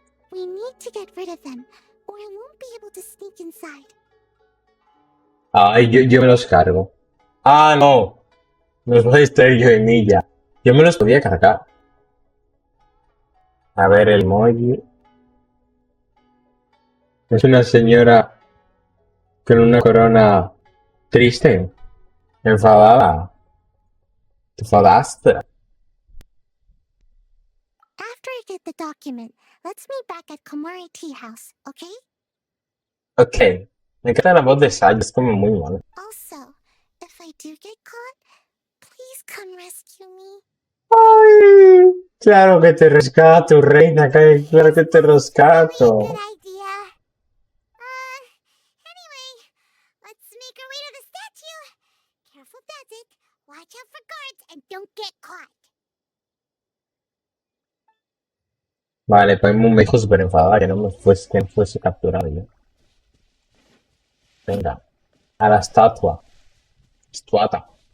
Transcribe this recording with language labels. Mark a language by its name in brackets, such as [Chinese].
[English] We need to get rid of them, or I won't be able to sneak inside. [Spanish] Ay, yo me los cargo. Ah, no. Me los voy a distraer yo en ella. Yo me los podía cargar. A ver, el emoji. Es una señora con una corona triste, enfadada. ¿Te enfadaste? [English] After I get the document, let's meet back at Komari Tea House, okay? Ok. [Spanish] Me encanta la voz de Sai, es como muy mala. [English] Also, if I do get caught, please come rescue me. [Spanish] Ay, claro que te rescato, reina, claro que te [English] Really [Spanish] rescato. [English] good idea. Anyway, let's make our way to the statue. Careful does it. Watch out for guards and don't get caught. [Spanish] Vale, pues me dijo súper enfadada que no fuese capturado yo. Venga, a la estatua. Estuata.